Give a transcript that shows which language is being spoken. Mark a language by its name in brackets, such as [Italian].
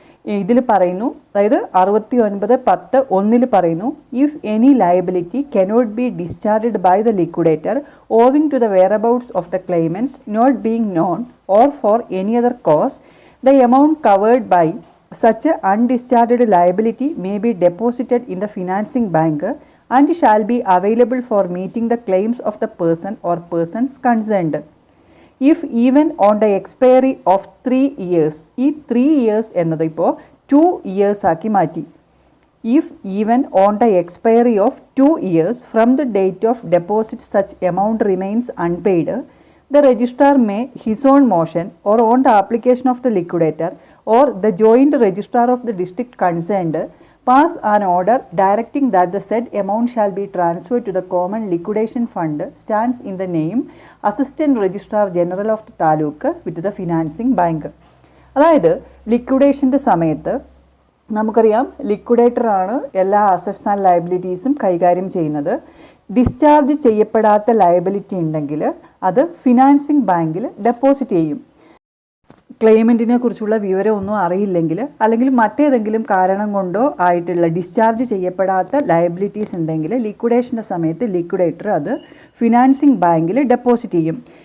[Malayalam] ഇതിൽ പറയുന്നു, അതായത് 69(10)(1) പറയുന്നു, [English] If any liability cannot be discharged by the liquidator owing to the whereabouts of the claimants not being known or for any other cause the amount covered by such undischarged liability may be deposited in the financing bank and shall be available for meeting the claims of the person or persons concerned. If even on the expiry of 3 years, [Malayalam] ഈ 3 years എന്നത് ഇപ്പോൾ 2 years ആക്കി മാറ്റി. [English] If even on the expiry of 2 years from the date of deposit such amount remains unpaid, the registrar may his own motion or on the application of the liquidator or the joint registrar of the district concerned pass an order directing that the said amount shall be transferred to the common liquidation fund stands in the name Assistant Registrar General of the Taluk with the Financing Bank. [Malayalam] അതായത് ലിക്വിഡേഷൻ്റെ സമയത്ത് നമുക്കറിയാം ലിക്വിഡേറ്ററാണ് എല്ലാ assets and ലയബിലിറ്റീസും കൈകാര്യം ചെയ്യുന്നത്. Discharge ചെയ്യപ്പെടാത്ത liability ഉണ്ടെങ്കിൽ അത് financing ബാങ്കിൽ ഡെപ്പോസിറ്റ് ചെയ്യും. ക്ലെയിമൻറ്റിനെ കുറിച്ചുള്ള വിവരമൊന്നും അറിയില്ലെങ്കിൽ അല്ലെങ്കിൽ മറ്റേതെങ്കിലും കാരണം കൊണ്ടോ ആയിട്ടുള്ള ഡിസ്ചാർജ് ചെയ്യപ്പെടാത്ത ലയബിലിറ്റീസ് ഉണ്ടെങ്കിൽ ലിക്വിഡേഷൻ്റെ സമയത്ത് ലിക്വിഡേറ്റർ അത് ഫിനാൻസിംഗ് ബാങ്കിൽ ഡെപ്പോസിറ്റ് ചെയ്യും.